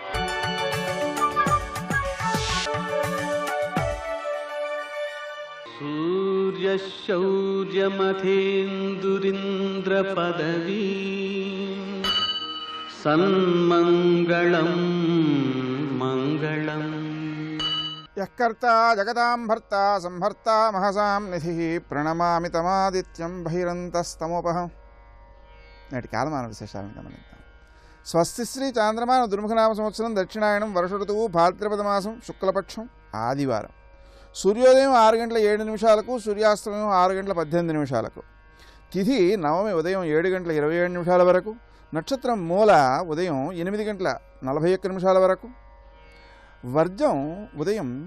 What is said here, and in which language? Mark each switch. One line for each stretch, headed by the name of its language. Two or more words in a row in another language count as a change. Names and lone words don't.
Sanskrit: सूर्यशौर्यमथेन्दुरिन्द्रपदवी सन्मङ्गलं मङ्गलम्। यःकर्ता जगदां भर्ता संहर्ता महसां निधिः प्रणमामि तमादित्यं बहिरन्तस्तमोपहं।
Telugu: నేటి కాలమాన విశేషాలను గమనిద్దాం. స్వస్తి శ్రీ చాంద్రమాన దుర్ముఖనామ సంవత్సరం దక్షిణాయనం వర్ష ఋతువు భాద్రపద మాసం శుక్లపక్షం ఆదివారం. సూర్యోదయం 6:07, సూర్యాస్తమయం 6:18. తిథి నవమి ఉదయం 7:27 వరకు, నక్షత్రం మూల ఉదయం 8:41 వరకు, వర్జం ఉదయం